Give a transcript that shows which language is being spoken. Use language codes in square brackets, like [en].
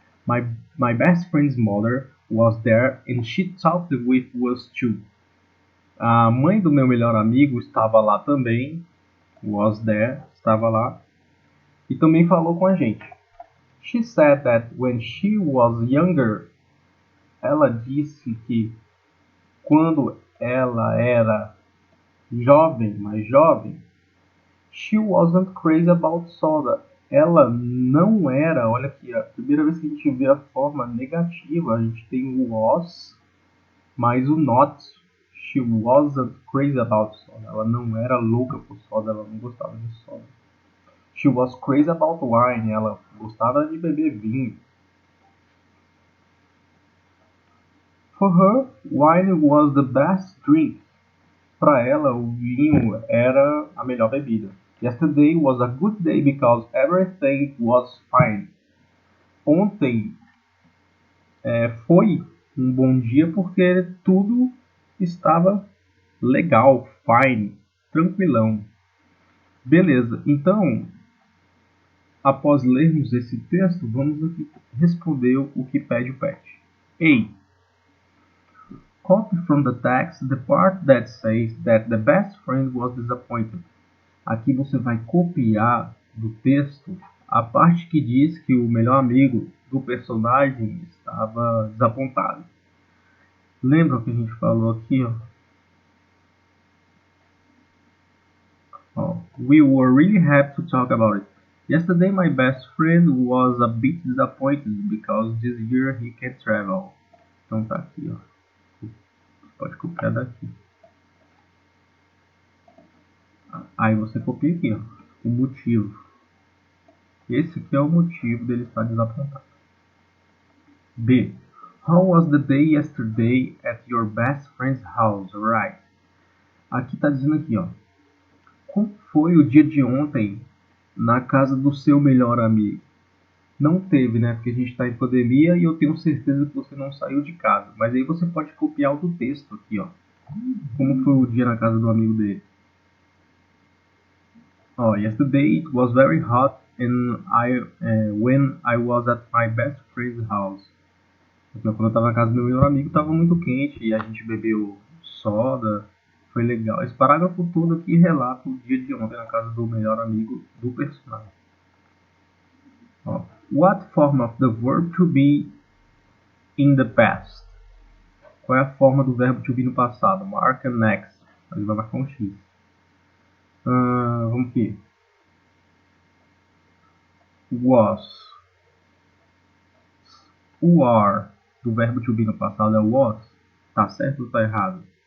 [en] My best friend's mother was there and she talked with us too. [pt] A mãe do meu melhor amigo estava lá também. [en] Was there, [pt] estava lá. E também falou com a gente. [en] She said that when she was younger, [pt] ela disse que quando ela era jovem, mais jovem. [en] She wasn't crazy about soda. [pt] Ela não era, olha aqui, a primeira vez que a gente vê a forma negativa, a gente tem o was mais o not. [en] She wasn't crazy about soda. [pt] Ela não era louca por soda, ela não gostava de soda. [en] She was crazy about wine. [pt] Ela gostava de beber vinho. [en] For her, wine was the best drink. [pt] Para ela, o vinho era a melhor bebida. [en] Yesterday was a good day because everything was fine. [pt] Ontem foi um bom dia porque tudo estava legal, fine, tranquilão. Beleza, então, após lermos esse texto, vamos aqui responder o que pede o PET. A. [en] Copy from the text the part that says that the best friend was disappointed. [pt] Aqui você vai copiar do texto a parte que diz que o melhor amigo do personagem estava desapontado. Lembra o que a gente falou aqui? [en] We were really happy to talk about it. Yesterday my best friend was a bit disappointed because this year he can't travel. [pt] Então tá aqui, ó. Pode copiar daqui. Aí você copia aqui, ó, o motivo. Esse aqui é o motivo dele estar desapontado. B. [en] How was the day yesterday at your best friend's house? Right. [pt] Aqui tá dizendo aqui, ó. Como foi o dia de ontem na casa do seu melhor amigo? Não teve, né? Porque a gente está em pandemia e eu tenho certeza que você não saiu de casa. Mas aí você pode copiar o do texto aqui, ó. Como foi o dia na casa do amigo dele? [en] Yesterday it was very hot and when I was at my best friend's house. [pt] Quando eu estava na casa do meu melhor amigo, estava muito quente e a gente bebeu soda. Foi legal. Esse parágrafo todo aqui relata o dia de ontem na casa do melhor amigo do personagem. [en] What form of the verb to be in the past? [pt] Qual é a forma do verbo to be no passado? [en] Mark and next. [pt] Ele vai marcar um X. Vamos aqui. [en] Was. [pt] O are do verbo to be no passado é was. Tá certo ou tá errado?